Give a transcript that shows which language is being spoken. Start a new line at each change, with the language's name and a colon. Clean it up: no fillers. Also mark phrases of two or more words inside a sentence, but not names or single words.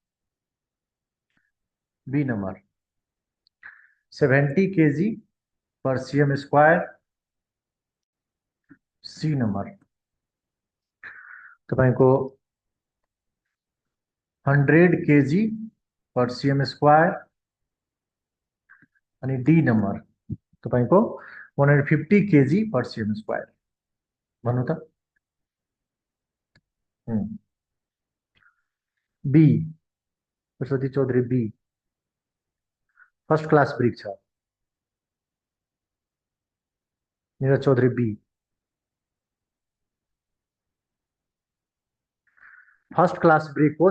English: B number 70 kg per cm square. C number तपाईको 100 kg per cm square अनि D number तपाईको 150 kg per cm square.
Nepali: भन्नु त बी सरस्वती चौधरी बी
English: first class brick
Nepali: छ। नीरज चौधरी बी
English: first class brick
Nepali: हो।